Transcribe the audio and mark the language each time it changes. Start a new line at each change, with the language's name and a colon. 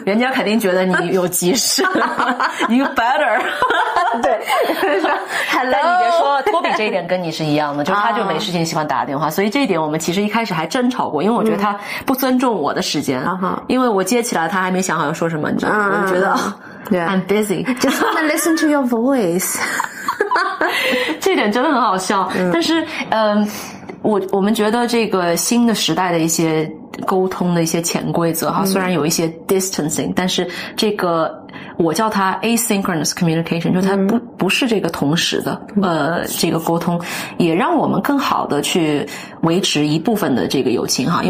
Chinese: 人家肯定觉得你有急事，
English: You better
Chinese: 对但你别说，托比这一点跟你是一样的，就是他就没事情喜欢打电话，所以这一点我们其实一开始还争吵过，因为我觉得他不尊重我的时间，因为我接起来他还没想好要说什么，你知道吗？我就觉得
English: I'm busy. Just wanna listen to your voice.
Chinese: 这点真的很好笑，但是我们觉得这个新的时代的一些沟通的一些潜规则哈，虽然有一些 distancing，但是这个我叫它 asynchronous communication， 就是它不是这个同时的这个沟通，也让我们更好的去维持一部分的这个友情哈。